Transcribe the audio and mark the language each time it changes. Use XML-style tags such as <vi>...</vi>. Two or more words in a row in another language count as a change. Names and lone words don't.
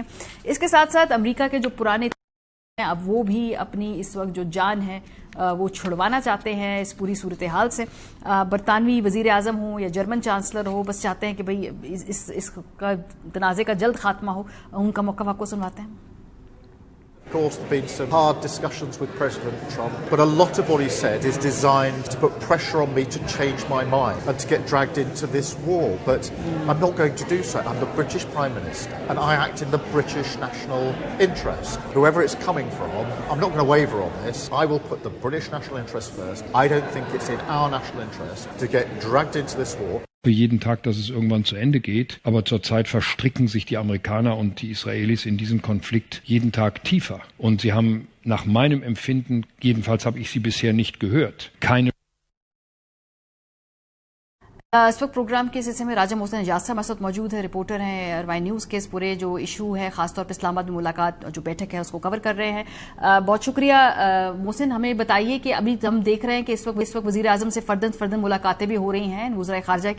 <ur>اس کے ساتھ ساتھ امریکہ کے جو پرانے اب وہ بھی اپنی اس وقت جو جان ہے وہ چھڑوانا چاہتے ہیں اس پوری صورتحال سے۔ برطانوی وزیر اعظم ہوں یا جرمن چانسلر ہو، بس چاہتے ہیں کہ بھئی اس کا تنازع کا جلد خاتمہ ہو۔ ان کا موقف آپ کو سنواتے ہیں۔</ur> <en>Of course, there have been some hard discussions with President Trump, but a lot of what he said is designed to put pressure on me to change my mind and to get dragged into this war. But I'm not going to do so. I'm the British Prime Minister, and I act in the British national interest. Whoever it's coming from, I'm not going to waver on this. I will put the British national interest first. I don't think it's in our national interest to get dragged into this war.</en> <de>Für jeden Tag, dass es irgendwann zu Ende geht. Aber zurzeit verstricken sich die Amerikaner und die Israelis in diesem Konflikt jeden Tag tiefer. Und sie haben nach meinem Empfinden, jedenfalls habe ich sie bisher nicht gehört, keine</de> <ur>اس وقت پروگرام کے سلسلے میں راجہ محسن اجاز صاحب ہمارے ساتھ موجود ہیں، رپورٹر ہیں اروائی نیوز کے۔ اس پورے جو ایشو ہے خاص طور پہ اسلام آباد میں ملاقات جو بیٹھک ہے اس کو کور کر رہے ہیں۔ بہت شکریہ محسن۔ ہمیں بتائیے کہ ابھی ہم دیکھ رہے ہیں کہ اس وقت وزیر اعظم سے فردن ملاقاتیں بھی ہو رہی ہیں وزرائے خارجہ کی۔</ur>